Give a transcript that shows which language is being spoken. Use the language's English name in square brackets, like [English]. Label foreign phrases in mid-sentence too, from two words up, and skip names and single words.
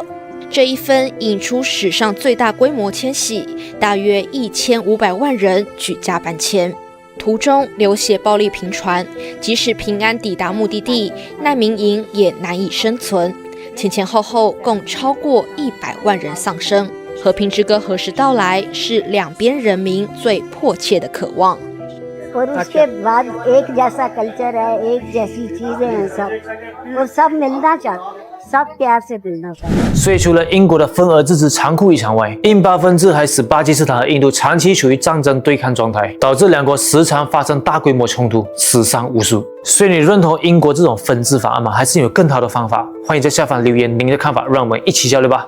[Chinese] 这一分引出史上最大规模迁徙，大约1500万人举家搬迁。途中流血暴力频传，即使平安抵达目的地，难民营也难以生存。前后共超过100万人丧生。和平之歌何时到来，是两边人民最迫切的渴望。 [Hindi] और उसके बाद एक जैसा कल्चर है, एक जैसी चीजें हैं सब, और सब मिलना चाहते, सब प्यार से मिलना चाहते। [Chinese] 所以除了英国的分而治之残酷异常外，印巴分治还使巴基斯坦和印度长期处于战争对抗状态，导致两国时常发生大规模冲突，死伤无数。所以你认同英国这种分治法案吗？还是有更好的方法？欢迎在下方留言您的看法，让我们一起交流吧。